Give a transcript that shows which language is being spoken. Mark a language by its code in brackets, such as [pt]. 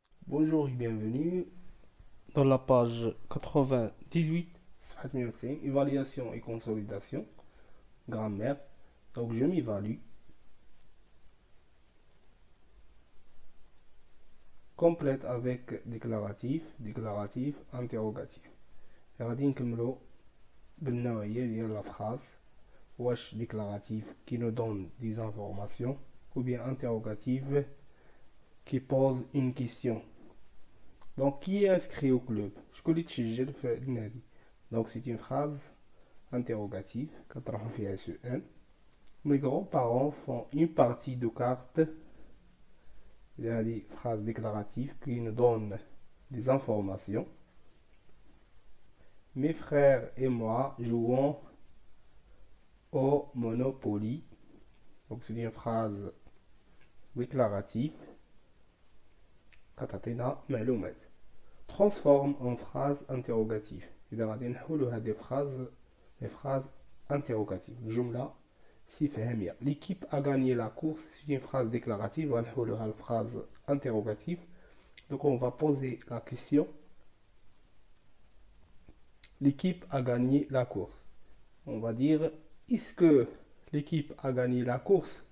[fr] Bonjour et bienvenue dans la page 98, [ar] صفحة 190, [fr] évaluation et consolidation, grammaire. Donc je m'évalue. Complète avec déclaratif, déclaratif, interrogatif. [ar] غادي نكملو بالنوعية ديال la phrase. واش [fr] déclaratif qui nous donne des informations ou bien interrogative qui pose une question. Donc, qui est inscrit au club? [ar] شكون اللي تسجل في النادي. [fr] Donc, c'est une phrase interrogative [ar] كنطرحو فيها سؤال. [fr] Mes grands-parents font une partie de cartes. Il y a des phrases déclaratives qui nous donnent des informations. Mes frères et moi jouons au Monopoly. Donc, c'est une phrase déclarative. [ar] كتعطينا معلومات. [fr] Transforme en phrase interrogative. [ar] إذا غادي نحولو هاد [fr] les phrases interrogatives. [ar] الجملة استفهامية. [fr] L'équipe a gagné la course. C'est une phrase déclarative. [ar] غنحولوها [fr] phrase interrogative. Donc on va poser la question. L'équipe a gagné la course. On va dire, est-ce que l'équipe a gagné la course?